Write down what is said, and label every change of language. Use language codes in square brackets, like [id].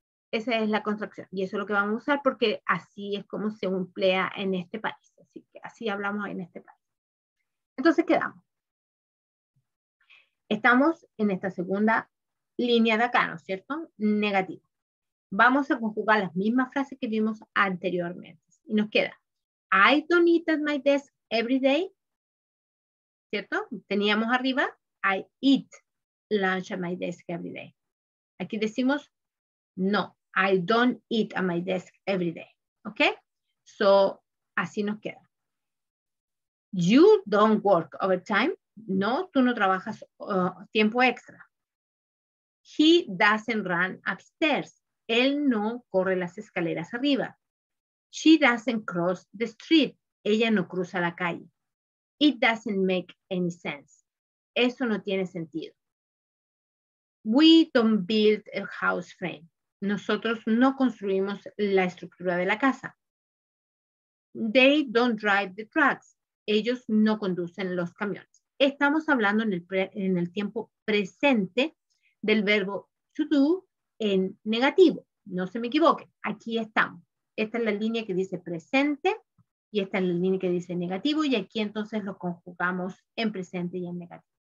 [es] Esa es la contracción y eso es lo que vamos a usar porque así es como se emplea en este país. Así que así hablamos en este país. Entonces quedamos. Estamos en esta segunda línea de acá, ¿no es cierto? Negativo. Vamos a conjugar las mismas frases que vimos anteriormente. Y nos queda, [en] I don't eat at my desk every day. [es] ¿Cierto? Teníamos arriba, [en] I eat lunch at my desk every day. [es] Aquí decimos, no, [en] I don't eat at my desk every day. ¿Ok? So, [es] así nos queda. [en] You don't work overtime. [es] No, tú no trabajas tiempo extra. [en] He doesn't run upstairs. [es] Él no corre las escaleras arriba. [en] She doesn't cross the street. [es] Ella no cruza la calle. [en] It doesn't make any sense. [es] Eso no tiene sentido. [en] We don't build a house frame. [es] Nosotros no construimos la estructura de la casa. [en] They don't drive the trucks. [es] Ellos no conducen los camiones. Estamos hablando en el tiempo presente del verbo to do en negativo. No se me equivoquen. Aquí estamos. Esta es la línea que dice presente y esta es la línea que dice negativo y aquí entonces lo conjugamos en presente y en negativo.